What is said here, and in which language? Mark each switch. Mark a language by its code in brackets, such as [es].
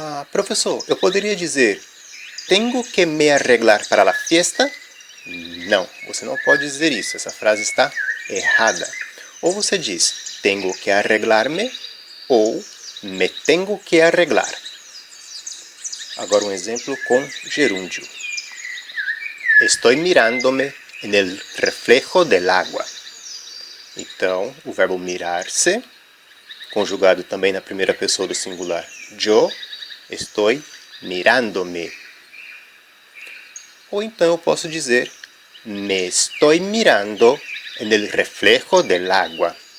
[pt] Professor, eu poderia dizer [es] tengo que me arreglar para la fiesta? [pt] Não, você não pode dizer isso, essa frase está errada. Ou você diz [es] tengo que arreglar-me [pt] ou [es] me tengo que arreglar. [pt] Agora um exemplo com gerúndio. [es] Estoy mirándome en el reflejo del agua. [pt] Então, o verbo mirar-se, conjugado também na primeira pessoa do singular yo, [es] estoy mirándome. [pt] Ou então eu posso dizer [es] me estoy mirando en el reflejo del agua.